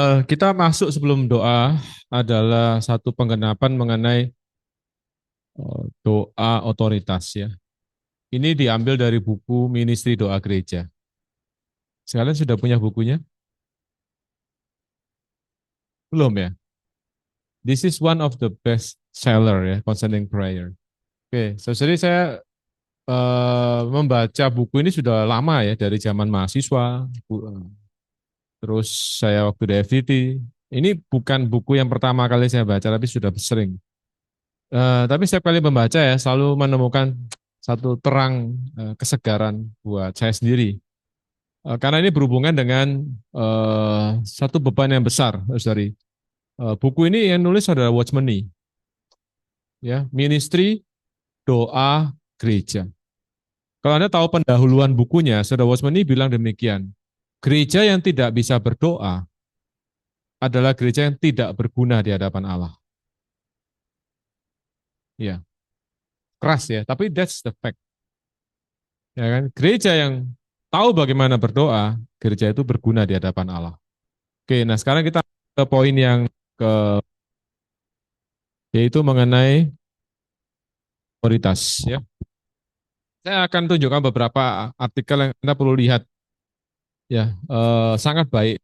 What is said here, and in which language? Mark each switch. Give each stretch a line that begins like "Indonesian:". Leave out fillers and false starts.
Indonesian: Kita masuk sebelum doa adalah satu penggenapan mengenai doa otoritas ya. Ini diambil dari buku Ministry Doa Gereja. Sekalian sudah punya bukunya? Belum ya?
English: This is one of the best seller
Indonesian: ya
English: concerning prayer.
Indonesian: Oke, jadi saya membaca buku ini sudah lama ya dari zaman mahasiswa. Terus saya waktu di FDT. Ini bukan buku yang pertama kali saya baca, tapi sudah sering. Tapi setiap kali membaca ya selalu menemukan satu terang kesegaran buat saya sendiri. Karena ini berhubungan dengan satu beban yang besar, dari buku ini yang nulis adalah Watchman Nee, ya, Ministry Doa Gereja. Kalau Anda tahu pendahuluan bukunya, Saudara Watchman Nee bilang demikian, gereja yang tidak bisa berdoa adalah gereja yang tidak berguna di hadapan Allah. Ya, keras ya, tapi
English: that's the fact.
Indonesian: Ya kan? Gereja yang tahu bagaimana berdoa, gereja itu berguna di hadapan Allah. Oke, nah sekarang kita ke poin yang ke yaitu mengenai otoritas ya. Saya akan tunjukkan beberapa artikel yang Anda perlu lihat ya. Sangat baik.